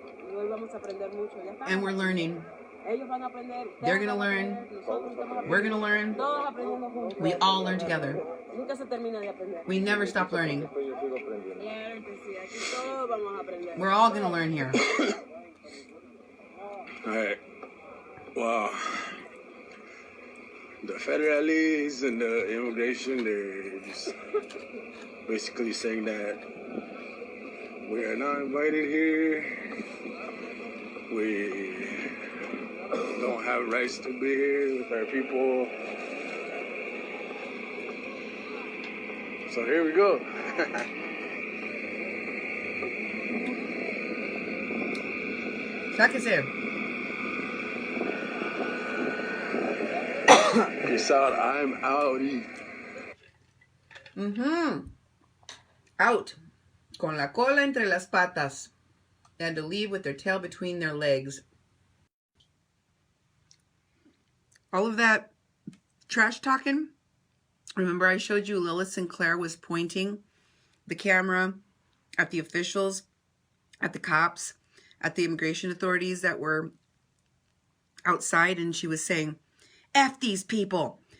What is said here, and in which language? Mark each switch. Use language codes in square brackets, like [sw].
[es] Y hoy vamos a aprender mucho. Ya está. [en] And we're learning. [es] Ellos van a aprender. [en] They're gonna learn. We're gonna learn. [es] Todos aprendiendo juntos. [en] We all learn together. [es] Nunca se termina de aprender. [en] We never stop learning. [es] Claro que sí, aquí todos vamos a aprender. [en] We're all gonna learn here. All right. Wow. The federalists and the immigration, they're just basically saying that we are not invited here. We don't have rights to be here with our people. So here we go. [es] Sáquese. [en] Peace out. I'm outie. Out. [es] Con la cola entre las patas. [en] And to leave with their tail between their legs. All of that trash talking. Remember I showed you Lilith Sinclair was pointing the camera at the officials, at the cops, at the immigration authorities that were outside, and she was saying, F these people.